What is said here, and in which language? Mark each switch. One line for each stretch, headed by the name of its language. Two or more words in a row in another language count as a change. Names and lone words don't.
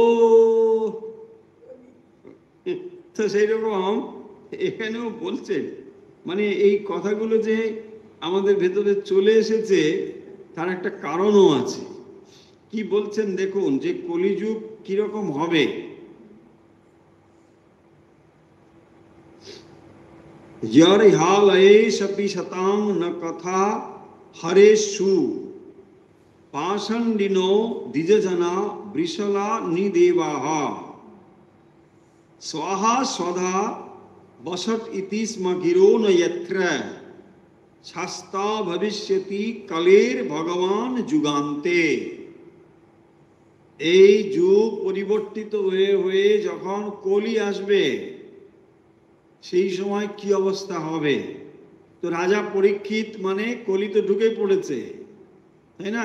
Bangla: তো সেই রকম এখানেও বলছেন, মানে এই কথাগুলো যে আমাদের ভেতরে চলে এসেছে তার একটা কারণও আছে। কি বলছেন দেখুন, যে কলিযুগ কিরকম হবে।
Sanskrit: यर्हालयेषपि शतां न कथा हरेषु पाषण्डिनो द्विजना वृषला निदेवाः स्वाहा स्वधा वसत इति स्म गिरो न यत्र शास्ता भविष्यति कलेर भगवान যুগান্তে।
Bangla: এই যুগ পরিবর্তিত হয়ে হয়ে যখন কলি আসবে সেই সময় কি অবস্থা হবে। তো রাজা পরীক্ষিত মানে কলি তো ঢুকে পড়েছে, তাই না?